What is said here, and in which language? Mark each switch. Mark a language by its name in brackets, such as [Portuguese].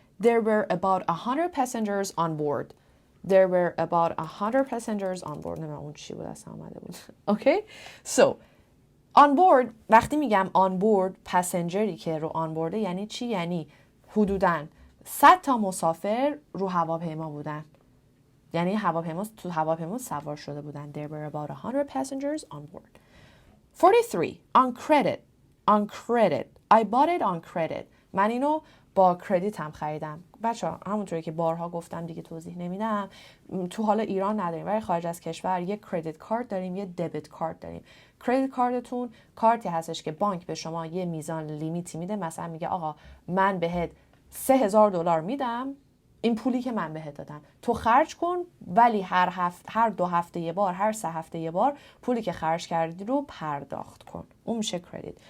[English] There were about 100 passengers on board. There were about 100 passengers on board. [Persian] نمیدونم اون چی بود اصلا آمده بود. [English] Okay? [Persian] So, on board وقتی میگم on board پسنجری که رو on board یعنی چی؟ یعنی حدوداً 100 تا مسافر رو هواپیما بودن. یعنی تو هواپیما سوار شده بودن. [English] There were about 100 passengers on board. 43. On credit. On credit. I bought it on credit. [Persian] من اینو با کردیت هم خریدم. بچه‌ها همونطوری که بارها گفتم دیگه توضیح نمیدم، تو حال ایران نداریم ولی خارج از کشور یه کردیت کارت داریم، یه دبیت کارت داریم. کردیت کارتتون کارتی هستش که بانک به شما یه میزان لیمیتی میده، مثلا میگه آقا من بهت $3000 میدم، این پولی که من بهت دادم تو خرج کن، ولی هر 2 هفته یه بار، هر 3 هفته یه بار پولی که خرج کردی رو پرداخت کن. اون میشه کردیت.